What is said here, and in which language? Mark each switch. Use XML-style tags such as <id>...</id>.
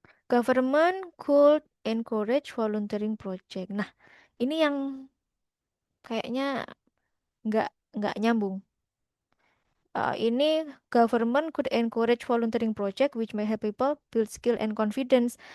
<en>Government could encourage volunteering project.</en> <id>Nah, ini yang kayaknya nggak nggak nyambung. Ini</id> <en>government could encourage volunteering project which may help people build skill and confidence.</en>